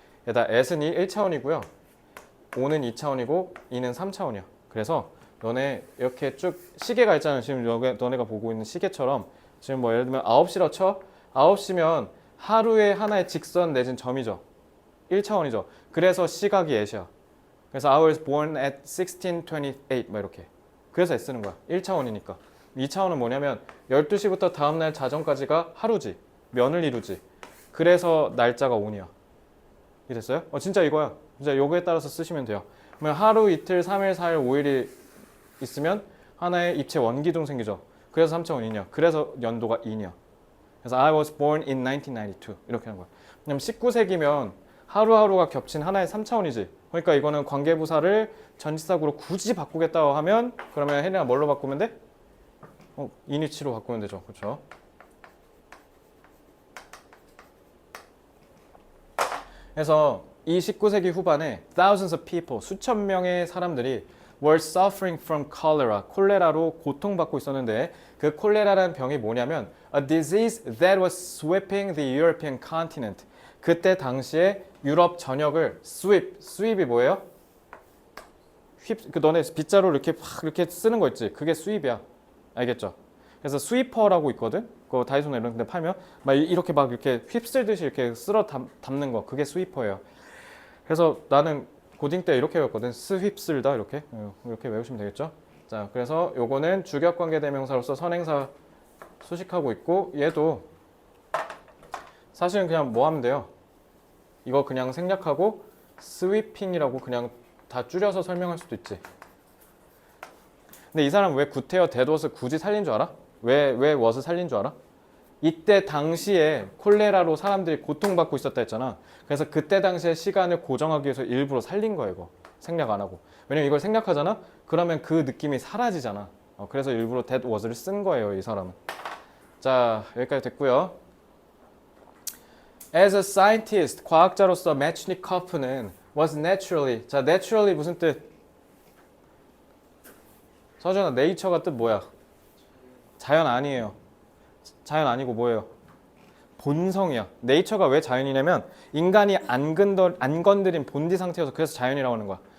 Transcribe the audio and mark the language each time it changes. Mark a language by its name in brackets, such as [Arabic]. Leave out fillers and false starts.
[Korean] 얘다 at은 1차원이고요. on은 2차원이고 in은 3차원이야. 그래서 너네 이렇게 쭉 시계가 있잖아. 지금 너네가 보고 있는 시계처럼 지금 뭐 예를 들면 9시라 쳐. 9시면 하루에 하나의 직선 내진 점이죠. 1차원이죠. 그래서 시각이 at이야. [English] 그래서 I was born at 1628 [Korean] 뭐 이렇게. 그래서 at 쓰는 거야. 1차원이니까. 2차원은 뭐냐면 12시부터 다음날 자정까지가 하루지. 면을 이루지. 그래서 날짜가 on이야. 이해됐어요? 진짜 이거야. 진짜 요거에 따라서 쓰시면 돼요. 그러면 하루, 이틀, 3일, 4일, 5일이 있으면 하나의 입체 원기둥 생기죠. 그래서 3차원이냐. 그래서 연도가 2냐. 그래서 [English] I was born in 1992 [Korean] 이렇게 하는 거야. 왜냐면 19세기면 하루하루가 겹친 하나의 3차원이지. 그러니까 이거는 관계부사를 전치사구로 굳이 바꾸겠다고 하면 그러면 혜린아 뭘로 바꾸면 돼? 인위치로 바꾸면 되죠. 그렇죠? 그래서 이 19세기 후반에 [English] thousands of people, [Korean] 수천 명의 사람들이 [English] were suffering from cholera, [Korean] 콜레라로 고통받고 있었는데 그 콜레라라는 병이 뭐냐면 [English] a disease that was sweeping the European continent. [Korean] 그때 당시에 유럽 전역을 sweep이 뭐예요? 너네 빗자루 이렇게 확 이렇게 쓰는 거 있지? 그게 sweep이야. 알겠죠? 그래서 스위퍼라고 있거든. 그거 다이소나 이런 데 팔면 막 이렇게 막 이렇게 휩쓸듯이 이렇게 쓸어 담는 거. 그게 스위퍼예요. 그래서 나는 고딩 때 이렇게 외웠거든. 스휩쓸다 이렇게 외우시면 되겠죠. 자, 그래서 요거는 주격관계 대명사로서 선행사 수식하고 있고 얘도 사실은 그냥 뭐 하면 돼요. 이거 그냥 생략하고 스위핑이라고 그냥 다 줄여서 설명할 수도 있지. 근데 이 사람 왜 구태여 대도스 굳이 살린 줄 알아? 왜 what을 살린 줄 알아? 이때 당시에 콜레라로 사람들이 고통받고 있었다 했잖아. 그래서 그때 당시에 시간을 고정하기 위해서 일부러 살린 거야 이거. 생략 안 하고. 왜냐면 이걸 생략하잖아? 그러면 그 느낌이 사라지잖아. 그래서 일부러 that was를 쓴 거예요 이 사람은. 자, 여기까지 됐고요. [English] As a scientist, [Korean] 과학자로서 메츠니코프는 [English] was naturally. [Korean] 자, naturally 무슨 뜻? 서준아, 네이처가 뜻 뭐야? 자연 아니에요. 자연 아니고 뭐예요? 본성이야. 네이처가 왜 자연이냐면 인간이 안 건드린 본디 상태여서 그래서 자연이라고 하는 거야.